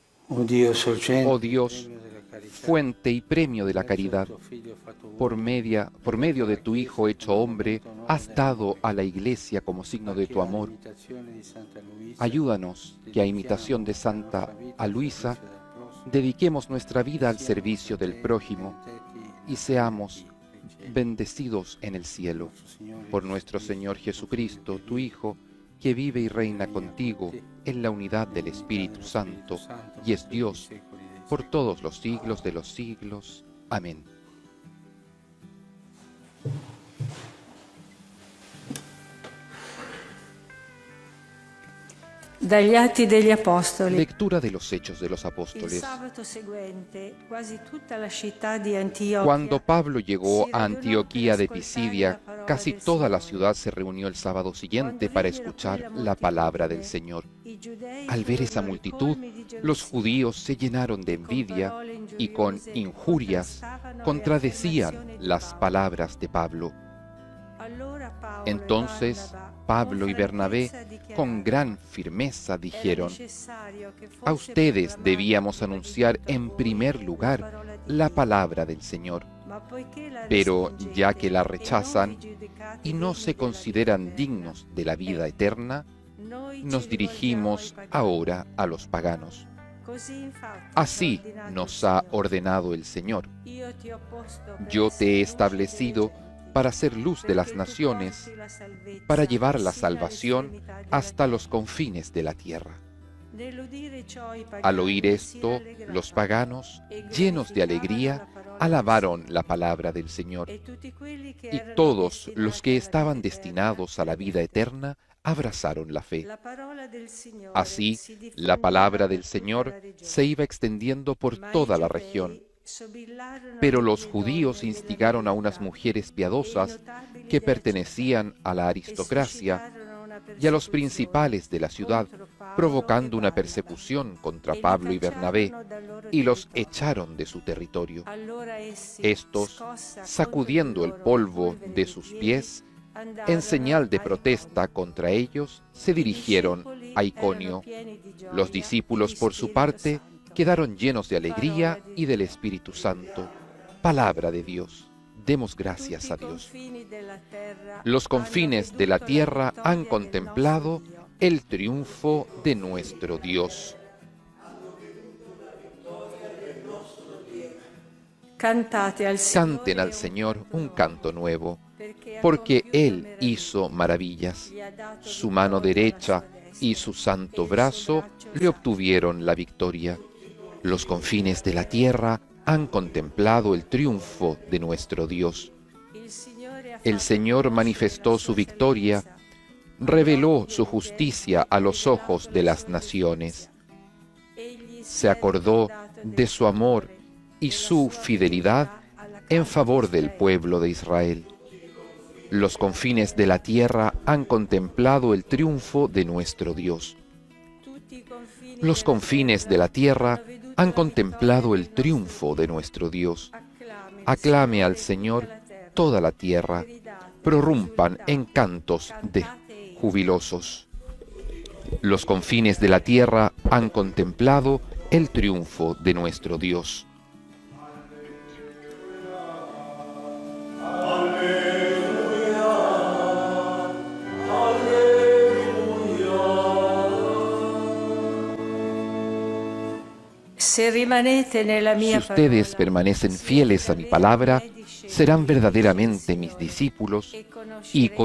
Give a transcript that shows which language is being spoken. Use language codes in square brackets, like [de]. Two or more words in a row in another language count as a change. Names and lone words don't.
[it] Oh Dio, sorgente [es] Oh [it] e [es] Dios, [it] premio della carità, [es] fuente y premio de la [it] grazie al [es] caridad, [it] tuo Figlio fatto [es] por [it] uomo, [es] medio de [it] la [es] tu [it] Chiesa [es] Hijo hecho [it] come [es] hombre, [it] monumento nuovo [es] has dado a la Iglesia como signo [it] a [es] de [it] che [es] tu amor. [it] all'imitazione di Santa Luisa [es] Ayúdanos que a imitación [it] dedichiamo [es] de [it] la nostra [es] Santa [it] vita al [es] Aloisa, [it] servizio del prossimo [es] dediquemos nuestra [it] e [es] vida al [it] siamo [es] servicio del [it] fratelli [es] prójimo [it] benedetti [es] y [it] nel [es] seamos [it] cielo. [es] bendecidos en el [it] Per [es] cielo. [it] nostro Signore [es] Por [it] Gesù [es] nuestro [it] Cristo, [es] Señor [it] tuo Figlio, [es] Jesucristo, [it] che [es] tu [it] vive [es] Hijo, que vive y [it] e [es] reina [it] regna con [es] contigo [it] te [es] en la unidad del [it] nell'unità [es] Espíritu [it] dello Spirito [es] Santo, [it] Santo [es] y [it] per [es] es [it] tutti i [es] Dios [it] secoli dei [es] por [it] secoli. [es] todos los siglos de los siglos. Amén. [it] Dagli Atti degli Apostoli. [es] Lectura de los Hechos de los [it] Il [es] Apóstoles. [it] sabato seguente, quasi tutta la città di Antiochia [es] Cuando Pablo llegó [it] si [es] a [it] radunò [es] Antioquía [it] per [es] de [it] ascoltare [es] Pisidia, [it] la parola [es] casi [it] del [es] toda la [it] Signore. [es] ciudad se reunió el sábado siguiente [it] Quando [es] para [it] videro [es] escuchar [it] quella [es] la palabra del [it] moltitudine, [es] Señor. [it] i giudei [es] Al ver esa [it] furono [es] multitud, [it] ricolmi di [es] los [it] gelosia [es] judíos se llenaron de [it] e con [es] envidia [it] parole [es] y con [it] ingiuriose [es] injurias [it] contrastavano le [es] contradecían [it] affermazioni di [es] las [it] Paolo. [es] palabras de Pablo. [it] Allora Paolo [es] Entonces [it] e Barnaba, [es] Pablo y [it] con [es] Bernabé [it] franchezza, [es] con [it] dichiararono: [es] gran firmeza [it] "Era [es] dijeron: [it] necesario che [es] a [it] fosse [es] ustedes [it] proclamata [es] debíamos [it] prima di [es] anunciar [it] tutto a [es] en [it] voi [es] primer [it] la [es] lugar [it] parola di [es] la [it] Dio. [es] palabra del Señor. [it] Ma poiché la [es] Pero ya [it] respingete [es] que la [it] e non [es] rechazan [it] vi giudicate [es] y no [it] degni [es] se [it] della [es] consideran [it] vita [es] dignos de la vida [it] eterna, [es] eterna, [it] noi [es] nos [it] ci rivolgiamo ai [es] dirigimos [it] pagani. [es] ahora a los paganos. [it] Così infatti [es] Así [it] ci ha ordinato il [es] nos ha [it] Signore. [es] ordenado el Señor. [it] Io ti ho posto per [es] Yo te he [it] essere luce delle [es] establecido [it] genti, [es] para ser luz de las [it] perché tu [es] naciones, [it] porti la salvezza [es] para llevar la [it] sino alle [es] salvación [it] estremità della [es] hasta los [it] terra. [es] confines de la tierra. [it] Nell'udire ciò i [es] Al oír [it] pagani si [es] esto, [it] rallegrarono [es] los paganos, [it] e [es] llenos de [it] glorificavano [es] alegría, [it] la parola del [es] alabaron la [it] Signore. [es] palabra del Señor. [it] E tutti quelli che [es] Y [it] erano [es] todos los [it] destinati [es] que [it] alla [es] estaban [it] vita eterna [es] destinados a la vida [it] credette. [es] eterna abrazaron la fe. [it] La parola del Signore [es] Así, [it] si [es] la [it] diffondeva [es] palabra del [it] per tutta [es] Señor [it] la [es] se [it] regione. [es] iba extendiendo por [it] Ma i [es] toda la [it] giudei [es] región. [it] sobillarono [es] Pero los [it] delle [es] judíos [it] donne [es] instigaron a [it] della [es] unas [it] nobiltà [es] mujeres [it] e i [es] piadosas [it] notabili [es] que [it] della città [es] pertenecían a la [it] e [es] aristocracia [it] suscitarono una [es] y a los [it] persecuzione [es] principales de la ciudad, [it] contro Paolo e [es] provocando una [it] Barnaba [es] persecución contra [it] e li [es] Pablo y Bernabé, [it] cacciarono dal loro [es] y los [it] territorio. [es] echaron de su territorio. [it] Allora essi, [es] Estos, [it] scossa [es] sacudiendo el [it] contro di loro la [es] polvo [it] polvere [es] de [it] dei [es] sus [it] piedi, [es] pies, [it] andarono [es] en señal de [it] a [es] protesta [it] Iconio. [es] contra ellos, se [it] I [es] dirigieron [it] discepoli [es] a [it] erano [es] Iconio. [it] pieni di gioia [es] Los [it] e [es] discípulos, [it] di [es] por su [it] Spirito [es] parte, [it] Santo. [es] quedaron llenos de [it] Parola [es] alegría [it] di [es] y del [it] Dio. [es] Espíritu Santo. Palabra de Dios. Demos [it] Tutti [es] gracias [it] i [es] a Dios. [it] confini della terra [es] Los [it] hanno [es] confines de la [it] veduto la [es] tierra han [it] vittoria del nostro [es] contemplado [it] Dio. [es] el triunfo de nuestro Dios. [it] Cantate al [es] Canten al [it] Signore [es] Señor un canto nuevo, [it] perché ha [es] porque [it] compiuto [es] Él [it] meraviglie. [es] hizo maravillas. [it] Gli ha dato [es] Su mano [it] vittoria alla [es] derecha [it] sua destra [es] y su santo [it] e il suo [es] brazo [it] braccio le sacro. [es] obtuvieron la victoria. Los confines de la tierra han contemplado el triunfo de nuestro Dios. [it] Il Signore ha [es] El [it] fatto [es] Señor [it] conoscere [es] manifestó [it] la [es] su [it] sua [es] victoria, [it] salvezza. [es] reveló su justicia a los ojos de las naciones. [it] Egli si [es] Se [it] è [es] acordó [it] ricordato [es] de [it] del [es] su [it] suo [es] amor [it] amore, [es] y [it] della [es] su [it] sua [es] fidelidad [it] fideltà alla [es] en [it] casa [es] favor [it] di [es] del [it] Israele. [es] pueblo de Israel. Los confines de la tierra han contemplado el triunfo de nuestro Dios. [it] Tutti i confini [es] Los [it] della [es] confines de la tierra [it] hanno veduto [es] han [it] la [es] contemplado [it] vittoria [es] el [it] del nostro [es] triunfo de [it] Dio. [es] nuestro Dios. [it] Acclami il [es] Aclame al [it] Signore [es] Señor [it] tutta la terra. [es] toda la tierra, [it] Gridate, [es] prorrumpan [it] esultate, [es] en cantos de [it] cantate e [es] jubilosos. Los confines de la tierra han contemplado el triunfo de nuestro Dios. [it] Se rimanete nella [es] Si [it] mia [es] ustedes [it] parola, [es] permanecen [it] siete [es] fieles a mi [it] davvero [es] palabra, [it] miei discepoli [es] serán [it] del [es] verdaderamente mis [it] Signore, [es] discípulos [it] e [es] y [it] conoscerete